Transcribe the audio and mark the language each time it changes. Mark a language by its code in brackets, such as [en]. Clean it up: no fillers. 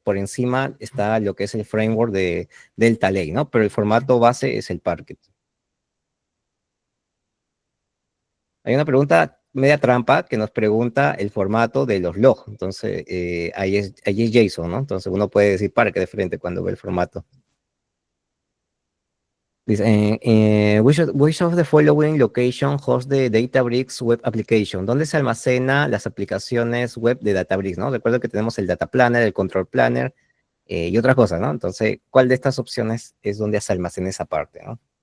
[es] Por encima está lo que es el framework de Delta Lake, ¿no? Pero el formato base es el Parquet. Hay una pregunta media trampa que nos pregunta el formato de los logs. Entonces, ahí es JSON, ¿no? Entonces uno puede decir Parquet de frente cuando ve el formato. Dice, [en] which of the following location hosts the Databricks web application? [es] ¿Dónde se almacena las aplicaciones web de Databricks, no? Recuerdo que tenemos el Data Planner, el Control Planner y otras cosas, ¿no? Entonces, ¿cuál de estas opciones es donde se almacena esa parte, no?